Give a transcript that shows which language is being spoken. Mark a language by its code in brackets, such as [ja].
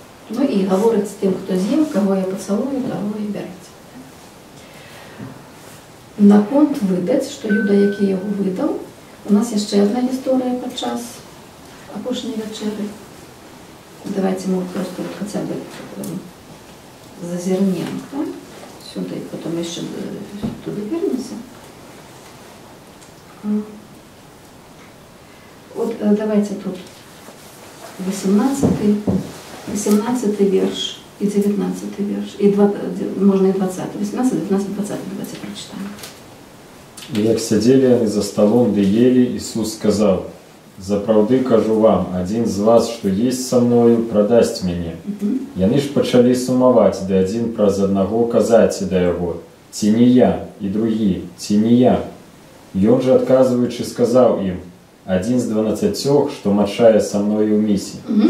[be] Ну і гаворыць з тым, хто з'ем, каго я пацалую, таго і бярэце. Наконт выдаць, што Юда, які яго выдаў, у нас яшчэ одна гісторыя падчас апошняй вячэры. [ru] Давайте мы просто вот хотя бы зазернем, так? Сюда, и потом еще туда вернемся. Вот давайте тут 18 верш и 19 верш, и можно и 20, 18, 19, 20, давайте прочитаем. [be] И як сядзелі яны за столом, ды елі, Ісус сказаў: «Запраўды кажу вам, адзін з вас, што есть са мною, прадасць мяне». Яны ж пачалі сумаваць, ды адзін праз аднаго казаць да яго: «Ці не я?» І другі: «Ці не я?» Ён жа, адказваючы, сказаў ім: «Адзін з 12, што мачае са мною ў місе».